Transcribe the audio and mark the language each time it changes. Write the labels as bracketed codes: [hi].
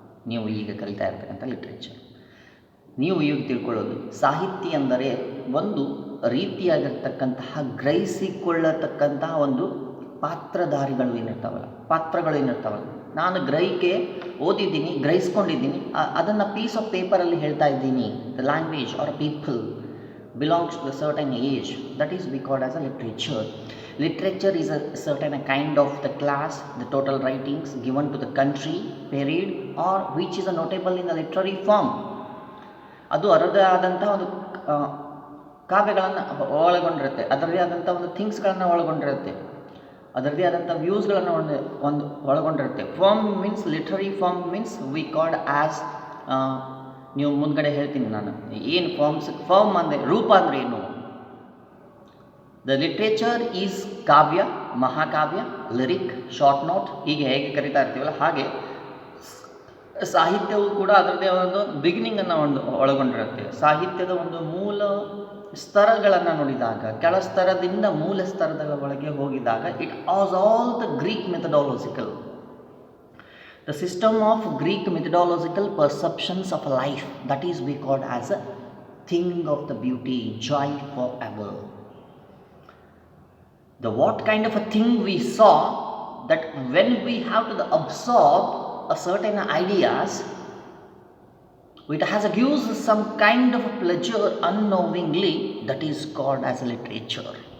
[kn] ನೀವು ಈಗ ಕಲಿತಾ ಇರ್ತಕ್ಕಂಥ ಲಿಟ್ರೇಚರ್. ನೀವು ಈಗ ತಿಳ್ಕೊಳ್ಳೋದು, ಸಾಹಿತ್ಯ ಅಂದರೆ ಒಂದು ರೀತಿಯಾಗಿರ್ತಕ್ಕಂತಹ ಗ್ರಹಿಸಿಕೊಳ್ಳತಕ್ಕಂತಹ ಒಂದು ಪಾತ್ರಗಳು ಏನಿರ್ತಾವಲ್ಲ, ನಾನು ಗ್ರಹಿಕೆ ಓದಿದ್ದೀನಿ, ಗ್ರಹಿಸ್ಕೊಂಡಿದ್ದೀನಿ, ಅದನ್ನು ಪೀಸ್ ಆಫ್ ಪೇಪರಲ್ಲಿ ಹೇಳ್ತಾ ಇದ್ದೀನಿ. [en] The language are people belongs to a certain age, that is we called as a literature. Literature is a certain kind of the class, the total writings given to the country, period, or which is a notable in the literary form. [kn] ಅದು ಅದರದೇ ಆದಂಥ ಒಂದು ಕಾವ್ಯಗಳನ್ನು ಒಳಗೊಂಡಿರುತ್ತೆ, ಅದರದೇ ಆದಂಥ ಒಂದು ಥಿಂಗ್ಸ್ಗಳನ್ನು ಒಳಗೊಂಡಿರುತ್ತೆ, ಅದರದೇ ಆದಂಥ ವ್ಯೂಸ್ಗಳನ್ನು ಒಳಗೊಂಡಿರುತ್ತೆ. [en] form means literary form means we called as, [kn] ನೀವು ಮುಂದ್ಗಡೆ ಹೇಳ್ತೀನಿ ನಾನು ಏನು ಫಾರ್ಮ್ ಅಂದರೆ ರೂಪ ಅಂದರೆ ಏನು. [en] the literature is [kn] ಕಾವ್ಯ, ಮಹಾಕಾವ್ಯ, ಲಿರಿಕ್, ಶಾರ್ಟ್ ನೋಟ್, ಹೀಗೆ ಹೇಗೆ ಕರಿತಾ ಇರ್ತೀವಲ್ಲ ಹಾಗೆ ಸಾಹಿತ್ಯವು ಕೂಡ ಅದರದೇ ಒಂದು ಬಿಗಿನಿಂಗನ್ನು ಒಳಗೊಂಡಿರುತ್ತೆ. ಸಾಹಿತ್ಯದ ಒಂದು ಮೂಲ ಸ್ತರಗಳನ್ನು ನೋಡಿದಾಗ, ಕೆಳ ಸ್ತರದಿಂದ ಮೂಲ ಸ್ತರದ ಒಳಗೆ ಹೋಗಿದಾಗ, [en] It was all the Greek methodological. The system of Greek methodological perceptions of life, that is we called as a thing of the beauty, joy forever. The what kind of a thing we saw, that when we have to absorb a certain ideas, it has gives some kind of a pleasure unknowingly, that is called as a literature.